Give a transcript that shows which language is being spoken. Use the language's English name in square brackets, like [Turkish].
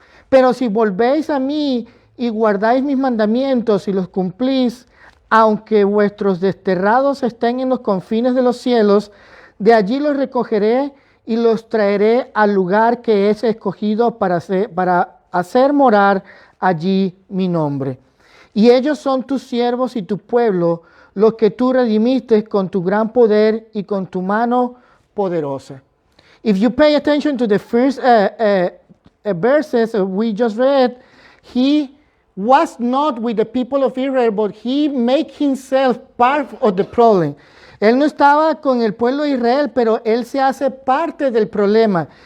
[Spanish] Pero si volvéis a mí y guardáis mis mandamientos y los cumplís, aunque vuestros desterrados estén en los confines de los cielos, de allí los recogeré y los traeré al lugar que es escogido para hacer morar allí mi nombre. Y ellos son tus siervos y tu pueblo, los que tú redimiste con tu gran poder y con tu mano poderosa. [English] If you pay attention to the first verses we just read, he was not with the people of Israel, but he made himself part of the problem. [Spanish] Él no estaba con el pueblo de Israel, pero él se hace parte del problema.